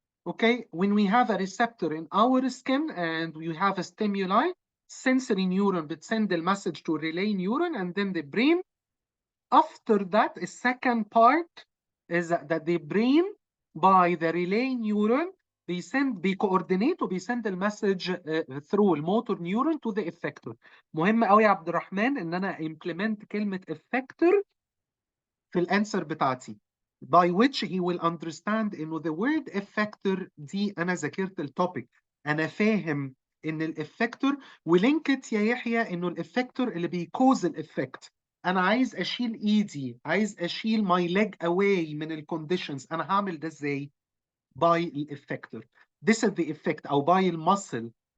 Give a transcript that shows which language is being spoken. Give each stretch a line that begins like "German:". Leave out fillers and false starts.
English: Okay, when we have a receptor in our skin and we have a stimuli, sensory neuron بتسend the message to relay neuron and then the brain. After that, the second part is that the brain by the relay neuron
Arabic: بيكوردينيت وبيسند المسج
English: through الموتور neuron to the effector.
Arabic: مهم قوي يا عبد الرحمن ان انا implement كلمة effector في الانسر بتاعتي
English: by which he will understand
Arabic: انه the word effector دي انا ذاكرت التوبيك، انا فاهم ان الافكتور ولينكت يا يحيى انه الافكتور اللي بيكوز الافكت. انا عايز اشيل ايدي، عايز اشيل
English: my leg away
Arabic: من الكونديشنز، انا هعمل ده ازاي؟ by الافكتور.
English: this is the effect
Arabic: او
English: by المسل.